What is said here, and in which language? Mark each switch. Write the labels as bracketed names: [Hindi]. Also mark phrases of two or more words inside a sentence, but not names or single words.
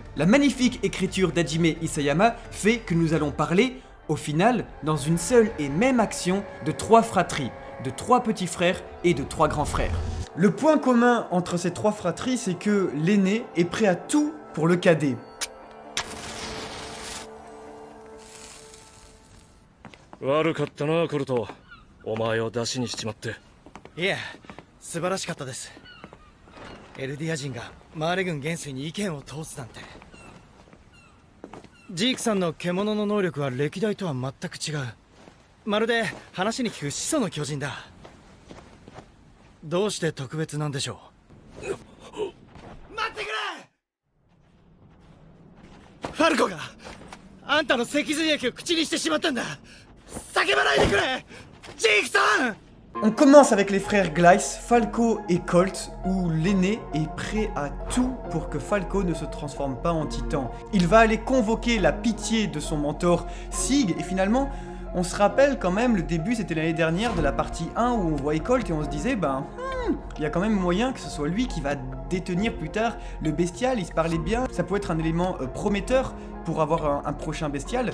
[French] La magnifique écriture d'Hajime Isayama fait que nous allons parler au final, dans une seule et même action, de 3 fratries, de 3 petits frères et de 3 grands frères. Le point commun entre ces 3 fratries, c'est que l'aîné est prêt à tout pour le cadet. [Japanese] 悪かったな、コルト。お前を出しにしちまって。いえ、素晴らしかったです。エルディア人がマーレ軍元帥に意見を通すなんて。ジークさんの獣の能力は歴代とは全く違う。まるで話に聞く始祖の巨人だ。どうして特別なんでしょう。待ってくれ！ファルコがあんたの脊髄液を口にしてしまったんだ。叫ばないでくれ、ジークさん。 [French] On commence avec les frères Gleiss, Falco et Colt, où l'aîné est prêt à tout pour que Falco ne se transforme pas en titan. Il va aller convoquer la pitié de son mentor Sig, et finalement, on se rappelle quand même, le début c'était l'année dernière de la partie 1 où on voyait Colt et on se disait, il y a quand même moyen que ce soit lui qui va détenir plus tard le bestial, il se parlait bien, ça peut être un élément prometteur pour avoir un prochain bestial.